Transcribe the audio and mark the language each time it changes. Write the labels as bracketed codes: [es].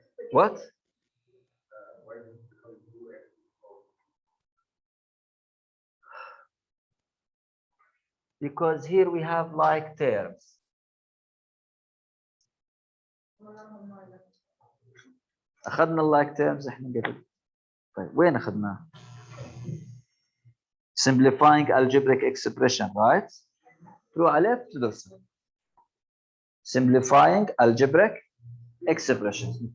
[en] What? Because here we have like terms. [ar] أخذنا like terms إحنا قبل. طيب وين أخذناه؟ [en] Simplifying algebraic expression, right? [ar] تروح عليه بتدرسه. [en] Simplifying algebraic expression.